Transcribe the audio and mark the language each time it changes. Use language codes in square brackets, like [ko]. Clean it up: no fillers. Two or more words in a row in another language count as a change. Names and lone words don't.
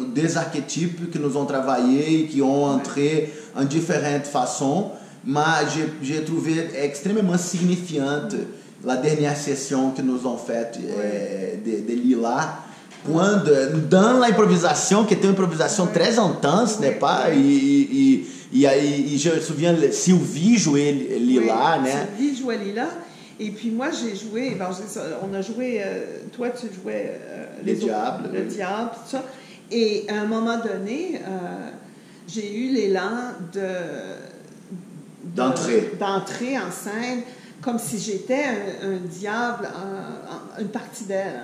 [fr] des archétypes que nous ont travaillé et qui ont entré en différentes façons, mais j'ai trouvé extrêmement signifiante la dernière session que nous ont faite de Lila, quando, dans l'improvisation, [pt] que tem uma improvisação [fr] très intense, n'est pas? [pt] E aí, [fr] je me souviens, Sylvie jouait Lila, oui, [pt] né? [fr] Sylvie jouait Lila. Et puis moi, j'ai joué, bon, on a joué, toi tu jouais Le Diable. Le Diable, tout ça. Et à un moment donné, j'ai eu l'élan d'entrer en scène comme si j'étais un diable, une partie d'elle.